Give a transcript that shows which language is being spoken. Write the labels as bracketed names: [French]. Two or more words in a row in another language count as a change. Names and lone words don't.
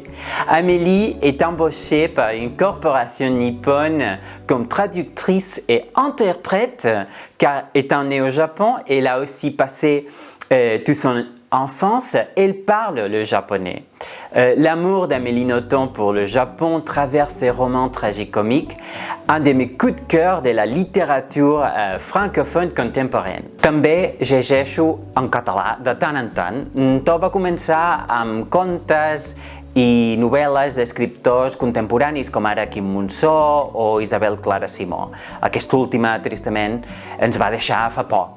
[French] Amélie est embauchée par une corporation nippone comme traductrice et interprète, car étant née au Japon, elle a aussi passé toute son enfance, elle parle le japonais. L'amour d'Amélie Nothomb pour le Japon traverse ses romans tragicomiques, un de mes coups de cœur de la littérature francophone contemporaine. [Catalan] També llegeixo en català de tant en tant. Tot va començar amb contes i novel·les d'escriptors contemporanis com ara Quim Monzó o Isabel Clara Simó. Aquesta última, tristament, ens va deixar fa poc.